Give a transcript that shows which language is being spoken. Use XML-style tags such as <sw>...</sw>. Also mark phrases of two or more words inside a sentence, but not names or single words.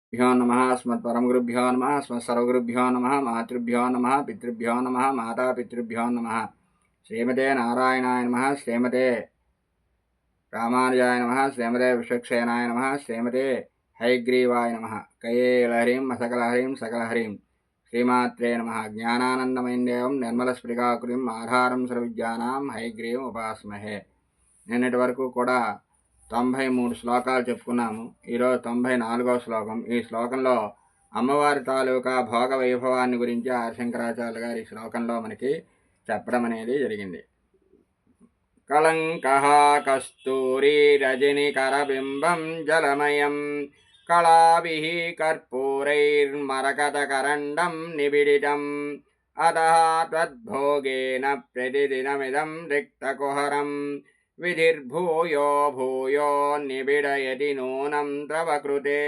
<sa>भ्यो नमः अस्मत्परमगुरुभ्यो नमः अस्मत्सर्वगुरुभ्यो नमः मातृभ्यो नमः पितृभ्यो नमः मातापितृभ्यो नमः श्रीमते नारायणाय नमः श्रीमते रामानुजाय नमः श्रीमते विश्वक्सेनाय नमः श्रीमते हयग्रीवाय नमः कयेलहरीं सकलहरीं सकलहरीं श्रीमात्रे नमः ज्ञानानन्दमयं देवं निर्मलस्फटिकाकृतिम् आधारं सर्वविद्यानां हयग्रीवम् उपास्महे।</sa> <te>నిన్నటి వరకు కూడా 93 శ్లోకాలు చెప్పుకున్నాము. ఈరోజు 94వ శ్లోకం. ఈ శ్లోకంలో అమ్మవారి తాలూకా భోగ వైభవాన్ని గురించి ఆదిశంకరాచార్యులు గారు ఈ శ్లోకంలో మనకి చెప్పడం అనేది జరిగింది.</te> <sa>కళంకః కస్తూరి రజని కరబింబం జలమయం కళాభిః కర్పూరైర్మరకతకరండం నిబిడితం అతః త్వద్భోగేన ప్రతిదినమిదం రిక్తకుహరం విధిర్భూయో భూయో నిబిడయతి నూనం తవ కృతే.</sa>